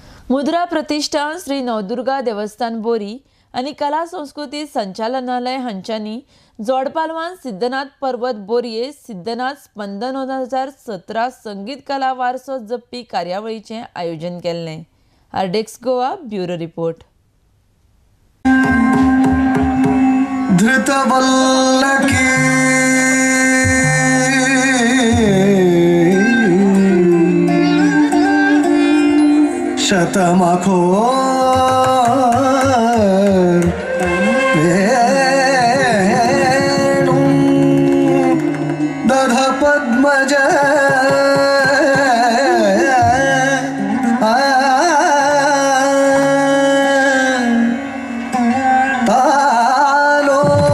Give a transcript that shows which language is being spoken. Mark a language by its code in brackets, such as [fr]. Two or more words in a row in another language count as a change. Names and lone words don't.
[kok] मुद्रा प्रतिष्ठान श्री नवदुर्गा देवस्थान बोरी आणि कला संस्कृती संचालनालय हांच्यांनी जोडपालवान सिद्धनाथ पर्वत बोरये सिद्धनाथ स्पंदन 2017 संगीत कला वारसो जपपी कार्यावळीचें आयोजन केल्लें। आरडेक्स गोवा ब्युरो रिपोर्ट। शतमखोर [sa] वेणुं दध पद्मज तालो